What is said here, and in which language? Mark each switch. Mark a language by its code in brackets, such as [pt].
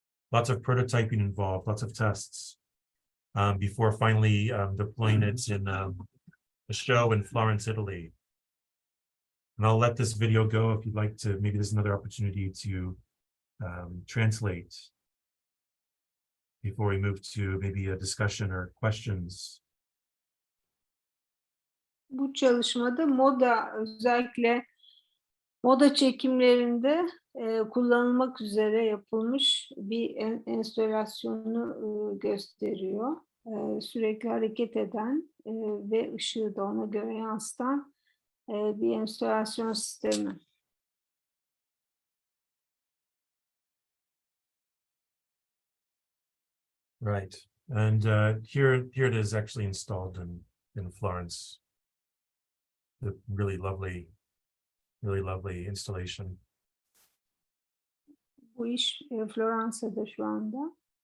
[en] Lots of prototyping involved, lots of tests before finally deploying it in a show in Florence, Italy. And I'll let this video go if you'd like to. Maybe there's another opportunity to translate before we move to maybe a discussion or questions. [tr] Bu çalışmada moda, özellikle moda çekimlerinde kullanılmak üzere yapılmış bir enstalasyonu gösteriyor. Sürekli hareket eden ve ışığı da ona göre yansıtan bir enstalasyon sistemi. [en] Right. And here it is actually installed in Florence. The really lovely installation. [tr] Bu iş Floransa'da şu anda.